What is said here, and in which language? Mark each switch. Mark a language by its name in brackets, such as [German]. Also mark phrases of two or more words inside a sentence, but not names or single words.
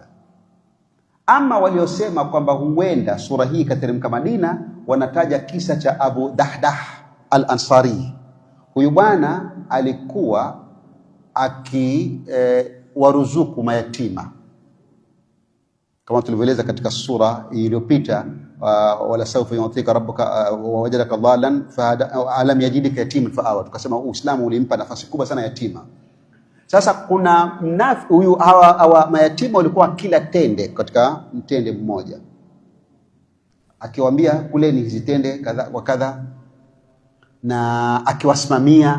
[Swahili] Ama waliosema kwamba huenda sura hii kateremka Madina, wanataja kisa cha Abu Dahdah al-Ansari. Huyu bwana alikuwa waruzuku mayatima, kama tulivyoeleza katika sura iliyopita, [Arabic] ولسوف يعطيك ربك ووجدك ضالا فهدى ألم يجدك يتيما فآوى. [Swahili] Tukasema Uislamu ulimpa nafasi kubwa sana yatima. Sasa kuna huyu hawa mayatima walikuwa kila tende katika mtende mmoja, akiwaambia kule ni hizi tende kadha kwa kadha, na akiwasimamia.